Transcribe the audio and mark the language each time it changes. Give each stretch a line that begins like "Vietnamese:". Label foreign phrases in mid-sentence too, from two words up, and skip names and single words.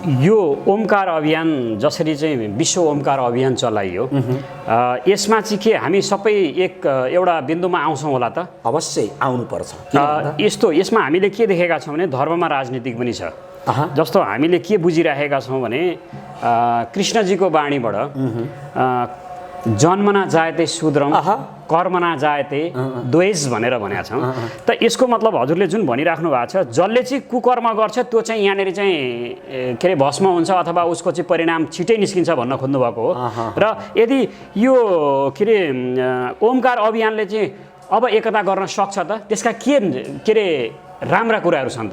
Nepali: यो ओमकार अभियान जसरी चाहिँ विश्व ओमकार अभियान चलाइयो, यसमा चाहिँ के हामी सबै एउटा बिन्दुमा आउँछौँ होला त? अवश्य आउनुपर्छ। यसमा हामीले के देखेका छौँ भने धर्ममा राजनीतिक पनि छ। जस्तो हामीले के बुझिराखेका छौँ भने कृष्णजीको बाणीबाट
Sanskrit: जन्मना जायते शूद्रम कर्मना जायते द्वेष
Nepali: भनेर भनेका छौँ। त यसको मतलब हजुरले जुन भनिराख्नु भएको छ, जसले चाहिँ कुकर्म गर्छ त्यो चाहिँ यहाँनिर चाहिँ के अरे भस्म हुन्छ अथवा उसको चाहिँ परिणाम छिटै निस्किन्छ भन्न खोज्नुभएको हो। र यदि यो के अरे ओमकार अभियानले चाहिँ अब एकता गर्न सक्छ त, त्यसका के अरे राम्रा कुराहरू छन् त?